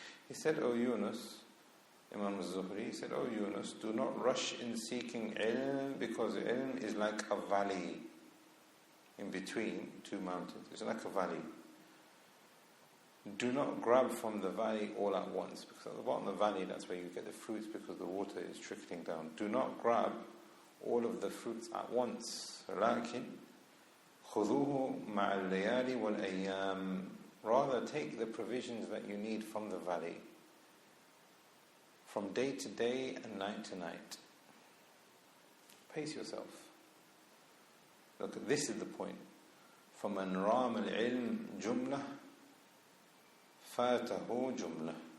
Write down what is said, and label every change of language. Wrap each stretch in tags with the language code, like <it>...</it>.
<en>He said, O Yunus, Imam al-Zuhri, he said, O Yunus, do not rush in seeking ilm, because ilm is like a valley in between two mountains. It's like a valley. Do not grab from the valley all at once, because at the bottom of the valley, that's where you get the fruits, because the water is trickling down. Do not grab all of the fruits at once.</en> <ar>لكن خذوه مع الليالي والأيام.</ar> <en>Rather, take the provisions that you need from the valley, from day to day and night to night. Pace yourself. Look, this is the point.</en> <ar>فَمَنْ رَامَ الْعِلْمِ جُمْلَةً فَاتَهُ جُمْلَةً.</ar>